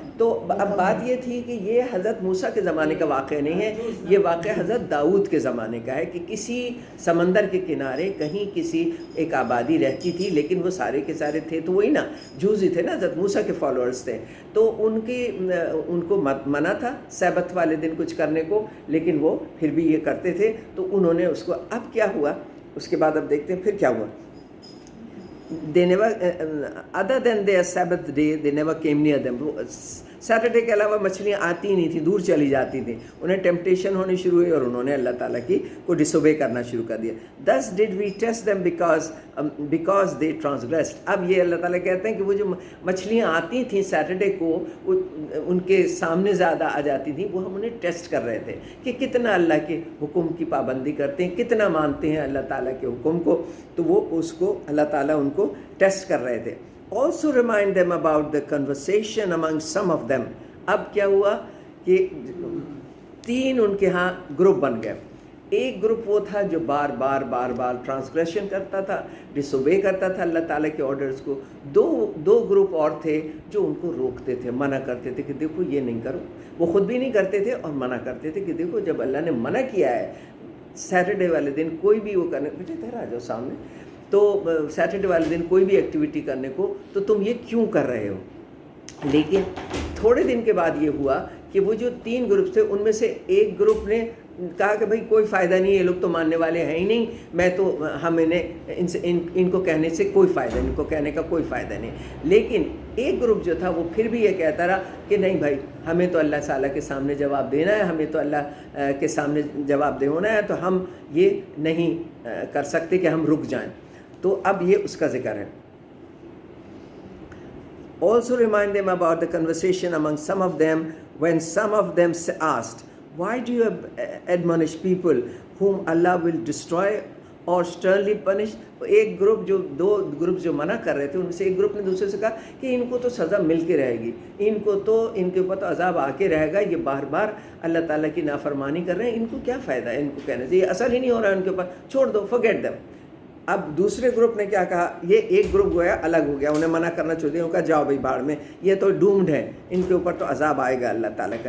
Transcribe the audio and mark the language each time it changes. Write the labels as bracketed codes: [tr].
[ur] تو اب بات یہ تھی کہ یہ حضرت موسیٰ کے زمانے کا واقعہ نہیں ہے, یہ واقعہ حضرت داؤد کے زمانے کا ہے کہ کسی سمندر کے کنارے کہیں کسی ایک آبادی رہتی تھی, لیکن وہ سارے کے سارے تھے تو وہی نا جوزی تھے نا, حضرت موسیٰ کے فالوورز تھے. تو ان کو منع تھا سبت والے دن کچھ کرنے کو, لیکن وہ پھر بھی یہ کرتے تھے. تو انہوں نے اس کو, اب کیا ہوا اس کے بعد اب دیکھتے ہیں پھر کیا ہوا. [en] They never, other than their Sabbath day, they never came near them. [ur] Saturday کے علاوہ مچھلیاں آتی نہیں تھیں, دور چلی جاتی تھیں. انہیں ٹیمپٹیشن ہونی شروع ہوئی اور انہوں نے اللہ تعالیٰ کی کو ڈسوبے کرنا شروع کر دیا. [en] Thus did we test them because they transgressed. [ur] اب یہ اللہ تعالیٰ کہتے ہیں کہ وہ جو مچھلیاں آتی تھیں سیٹرڈے کو ان کے سامنے زیادہ آ جاتی تھیں, وہ ہم انہیں ٹیسٹ کر رہے تھے کہ کتنا اللہ کے حکم کی پابندی کرتے ہیں, کتنا مانتے ہیں اللہ تعالیٰ کے حکم کو. تو وہ اس کو اللہ تعالیٰ ان کو ٹیسٹ کر رہے تھے. [en] Also remind them about the conversation among some of them. [ur] اب کیا ہوا کہ 3 ان کے ہاں گروپ بن گئے. ایک گروپ وہ تھا جو بار بار ٹرانسگریشن کرتا تھا, ڈس اوبے کرتا تھا اللہ تعالیٰ کے آرڈرز کو. دو گروپ اور تھے جو ان کو روکتے تھے, منع کرتے تھے کہ دیکھو یہ نہیں کرو. وہ خود بھی نہیں کرتے تھے اور منع کرتے تھے کہ دیکھو جب اللہ نے منع کیا ہے سیٹرڈے والے دن کوئی بھی وہ کرنے, بیٹے ادھر آ جاؤ سامنے, تو سیٹرڈے والے دن کوئی بھی ایکٹیویٹی کرنے کو, تو تم یہ کیوں کر رہے ہو. لیکن تھوڑے دن کے بعد یہ ہوا کہ وہ جو 3 گروپ تھے ان میں سے ایک گروپ نے کہا کہ بھائی کوئی فائدہ نہیں, یہ لوگ تو ماننے والے ہیں ہی نہیں, میں تو ہم ان کو کہنے سے کوئی فائدہ نہیں, ان کو کہنے کا کوئی فائدہ نہیں. لیکن ایک گروپ جو تھا وہ پھر بھی یہ کہتا رہا کہ نہیں بھائی ہمیں تو اللہ تعالیٰ کے سامنے جواب دینا ہے, ہمیں تو اللہ کے سامنے جواب دے ہونا ہے, تو ہم یہ نہیں کر سکتے کہ ہم رک جائیں. تو اب یہ اس کا ذکر ہے. [en] Also remind them about the conversation among some of them when some of them asked, why do you admonish people whom Allah will destroy or sternly punish. [ur] ایک گروپ جو 2 گروپ جو منع کر رہے تھے ان سے ایک گروپ نے دوسرے سے کہا کہ ان کو تو سزا مل کے رہے گی, ان کے اوپر تو عذاب آ کے رہے گا, یہ بار بار اللہ تعالیٰ کی نافرمانی کر رہے ہیں, ان کو کیا فائدہ ہے ان کو کہنے سے, یہ اثر ہی نہیں ہو رہا ہے ان کے اوپر, چھوڑ دو, [en] forget them. [ur] اب دوسرے گروپ نے کیا کہا, یہ ایک گروپ گویا الگ ہو گیا, انہیں منع کرنا چھوڑ دیا, ان کا جاؤ بھائی باڑ میں, یہ تو ڈومڈ ہے, ان کے اوپر تو عذاب آئے گا اللہ تعالیٰ کا.